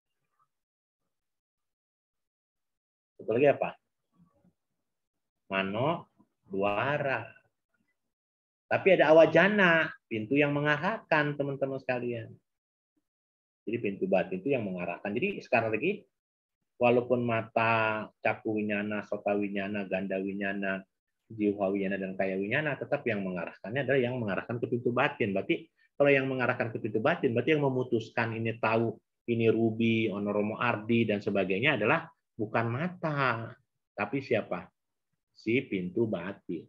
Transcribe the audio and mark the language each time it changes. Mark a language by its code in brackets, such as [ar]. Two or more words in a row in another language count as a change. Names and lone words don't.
[id] Satu lagi apa? [pi] Mano duara. [id] Tapi ada awajana, pintu yang mengarahkan, teman-teman sekalian. Jadi pintu batin itu yang mengarahkan. Jadi sekarang lagi, walaupun mata, [pi] caku winyana, sota winyana, ganda winyana, jiwa winyana, [id] dan [pi] kaya winyana, [id] tetap yang mengarahkannya adalah yang mengarahkan ke pintu batin. Berarti kalau yang mengarahkan ke pintu batin, berarti yang memutuskan ini tahu, ini ruby, onoromo ardi, dan sebagainya adalah bukan mata, tapi siapa? Si pintu batin.